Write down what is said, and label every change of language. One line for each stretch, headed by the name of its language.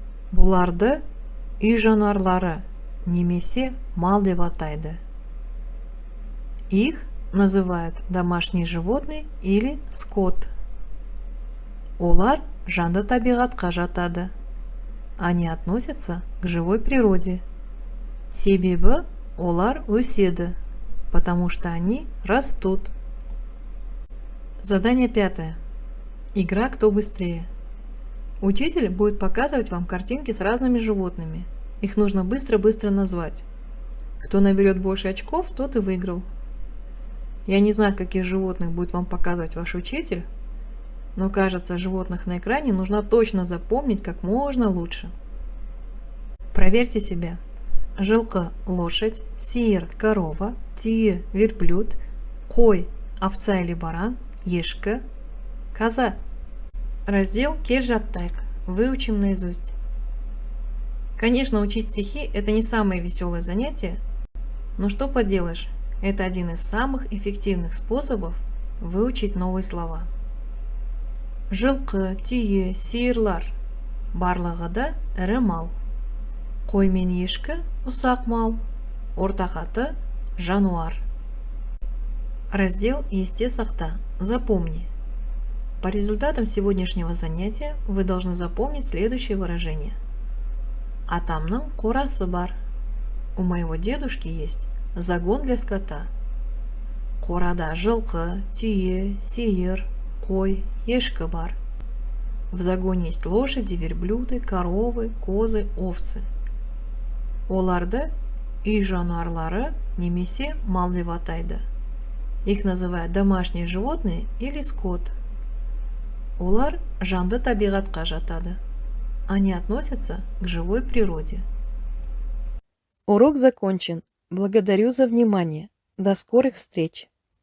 Kazakh: Бұларды үй жануарлары немесе мал деп атайды.
Russian: Их называют домашние животные или скот.
Kazakh: Олар жанды табиғатқа жатады.
Russian: Они относятся к живой природе.
Kazakh: Себебі олар өседі,
Russian: потому что они растут. Задание 5. Игра «Кто быстрее?». Учитель будет показывать вам картинки с разными животными. Их нужно быстро-быстро назвать. Кто наберет больше очков, тот и выиграл. Я не знаю, каких животных будет вам показывать ваш учитель, но кажется, животных на экране нужно точно запомнить как можно лучше. Проверьте себя. Жылқы – лошадь, сиыр – корова, түйе – верблюд, қой – овца или баран, ешкі – коза. Раздел «Кель жаттайық» выучим наизусть. Конечно, учить стихи – это не самое веселое занятие, но что поделаешь, это один из самых эффективных способов выучить новые слова.
Kazakh: Жылқы, түйе, сиырлар – барлығы да ірі мал. Қой мен ешкі – ұсақ мал, ортақ – жануар.
Russian: Раздел «Есте сақта». Запомни. По результатам сегодняшнего занятия вы должны запомнить следующее выражение.
Kazakh: Атамның қорасы бар.
Russian: У моего дедушки есть загон для скота.
Kazakh: Қорада жылқы, түйе, сиыр, қой, ешкі бар.
Russian: В загоне есть лошади, верблюды, коровы, козы, овцы.
Kazakh: Оларды үй жануарлары немесе мал деп атайды.
Russian: Их называют домашние животные или скот.
Kazakh: Олар жанды табиғатқа жатады.
Russian: Они относятся к живой природе. Урок закончен. Благодарю за внимание. До скорых встреч!